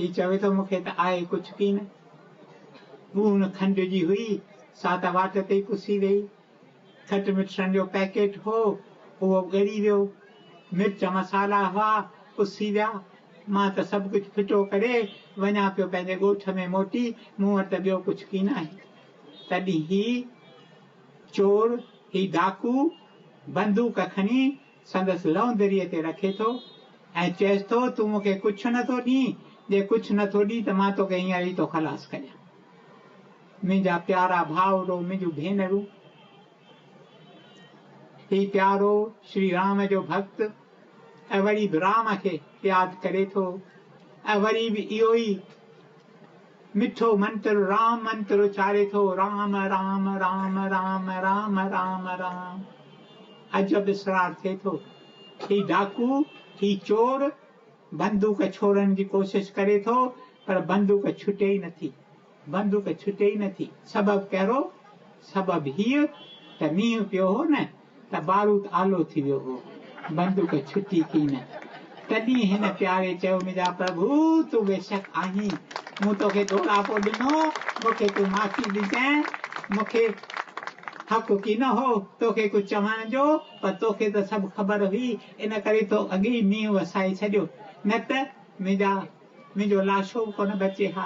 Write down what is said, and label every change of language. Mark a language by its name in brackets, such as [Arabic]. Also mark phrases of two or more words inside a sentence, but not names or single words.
[Sindhi] हीउ चवे थो, मूंखे त आहे कुझु कीन। गूण खंड जी हुई, सा त वाट ते पुसी वई। खट मिठनि जो पैकेट हो, उहो ॻरी वियो। मिर्च मसाला हुआ पुसी विया। मां त सभु कुझु फिटो करे वञा पियो पंहिंजे ॻोठ में मोटी, मूं वटि त ॿियो कुझु की न आहे। तॾहिं ही चोर, ही डाकू बंदूक खणी संदसि लौंदरीअ ते रखे थो ऐं चएसि थो तूं मूंखे कुझु नथो ॾीं, जे कुझु नथो ॾीं त मां तोखे हींअर ई थो ख़लास कयां। मुंहिंजा प्यारा भाउरो, मुंहिंजूं भेनरूं, ही प्यारो श्री राम जो भक्त ऐं वरी बि राम खे यादि करे थो ऐं वरी बि इहो ई मिठो मंत्र राम मंत्र उचारे थो, राम राम राम राम राम राम राम। अजब इसरार थिए थो। ही डाकू, ही चोर बंदूक छोड़ण जी कोशिश करे थो, पर बंदूक छुटे ई नथी, बंदूक छुटे ई नथी। सबबु कहिड़ो? सबबु हीअ त मींहुं पियो हो न, त बारूद आलो थी वियो हो, बंदूक छुटी की न। तॾहिं हिन प्यारे चयो, मुंहिंजा प्रभु तूं बेशक आहीं, मूं तोखे दोड़ापो ॾिनो, मूंखे तूं माफ़ी ॾिजांइ, मूंखे हक़ की न हो तोखे कुझु चवण जो, पर तोखे त सभु ख़बर हुई, इन करे तो अॻे ई मींहुं वसाए छॾियो, न त मुंहिंजो लाशो कोन बचे हा।